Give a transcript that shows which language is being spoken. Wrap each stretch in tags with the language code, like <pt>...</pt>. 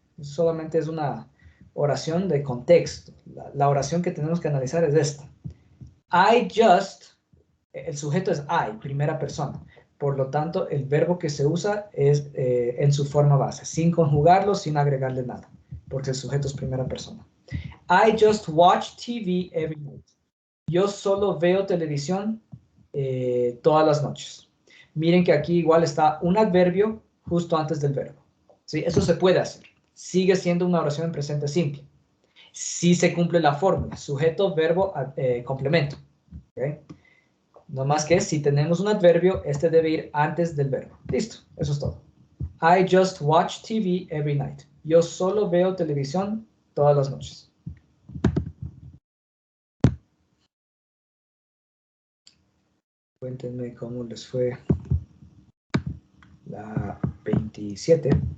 <es>Solamente es una oración de contexto. La oración que tenemos que analizar es esta.</es> <en>I just,</en> <es>el sujeto es I, primera persona. Por lo tanto, el verbo que se usa es en su forma base, sin conjugarlo, sin agregarle nada, porque el sujeto es primera persona.</es> <en>I just watch TV every night.</en> <es>Yo solo veo televisión todas las noches. Miren que aquí igual está un adverbio justo antes del verbo. ¿Sí? Eso se puede hacer. Sigue siendo una oración en presente simple. Si se cumple la fórmula, sujeto, verbo, complemento. ¿Okay? No más que si tenemos un adverbio, este debe ir antes del verbo. Listo, eso es todo.</es> <en>I just watch TV every night.</en> <es>Yo solo veo televisión todas las noches. Cuéntenme cómo les fue la 27.</es>